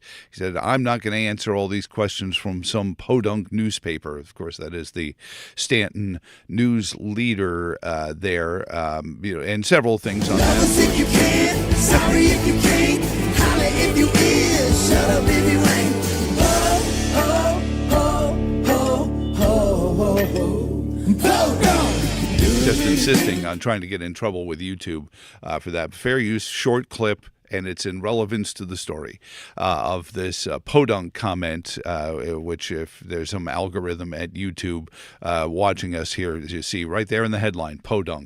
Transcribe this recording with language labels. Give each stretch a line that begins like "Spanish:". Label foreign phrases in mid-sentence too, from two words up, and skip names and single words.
English: He said, I'm not going to answer all these questions from some podunk newspaper. Of course, that is the Staunton news leader there, and several things on that. If you can, sorry if you can't, holler if you is, shut up if you ain't. Ho, ho, ho, ho, ho, ho, ho. Podunk! just insisting on trying to get in trouble with YouTube for that. Fair use, short clip, and it's in relevance to the story of this Podunk comment, which if there's some algorithm at YouTube watching us here, as you see right there in the headline, Podunk.